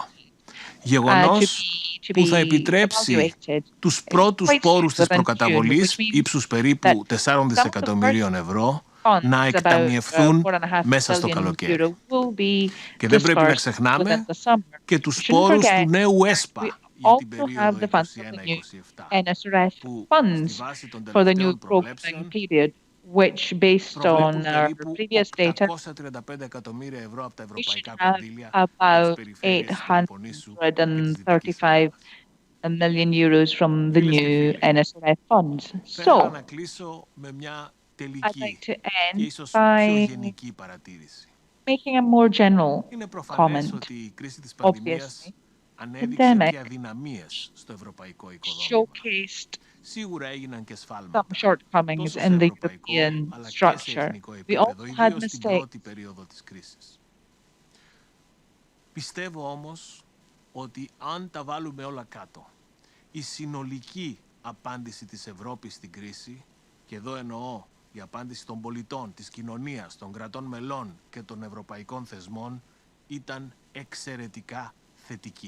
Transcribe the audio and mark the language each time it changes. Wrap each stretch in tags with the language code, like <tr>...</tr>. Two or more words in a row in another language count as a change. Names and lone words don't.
<el>Γεγονός που θα επιτρέψει τους πρώτους πόρους της προκαταβολής ύψους περίπου 4 δισεκατομμυρίων ευρώ να εκταμιευθούν μέσα στο καλοκαίρι. Και δεν πρέπει να ξεχνάμε και τους πόρους του νέου ΕΣΠΑ για την περίοδο 2021-2027, που στη βάση των τελευταίων προβλέψεων</el> <en>which based on previous data</en> <el>835 εκατομμύρια ευρώ από τα ευρωπαϊκά</el> <en>we have</en> <el>κονδύλια</el> <en>about 835 million euros from the new NSRF funds. So,</en> <el>να κλείσω με μια τελική</el> <en>I'd like to</en> <el>και</el> <en>end</en> <el>ίσως πιο</el> <en>by</en> <el>γενική παρατήρηση.</el> <en>making a more general</en> <el>Είναι προφανές</el> <en>comment.</en> <el>ότι η κρίση της πανδημίας</el> <en>Obviously,</en> <el>ανέδειξε</el> <en>pandemic</en> <el>και αδυναμίες στο ευρωπαϊκό οικοδόμημα.</el> <en>showcased</en> <el>Σίγουρα έγιναν και σφάλματα,</el> <en>some shortcomings</en> <el>τόσο</el> <en>in</en> <el>σε</el> <en>the</en> <el>ευρωπαϊκό</el> <en>European</en> <el>αλλά και σε</el> <en>structure.</en> <el>εθνικό</el> <en>We</en> <el>επίπεδο,</el> <en>also had</en> <el>ιδίως στην</el> <en>mistakes.</en> <el>πρώτη περίοδο της κρίσης. Πιστεύω όμως ότι αν τα βάλουμε όλα κάτω, η συνολική απάντηση της Ευρώπης στην κρίση, και εδώ εννοώ η απάντηση των πολιτών, της κοινωνίας, των κρατών μελών και των ευρωπαϊκών θεσμών, ήταν εξαιρετικά θετική.</el>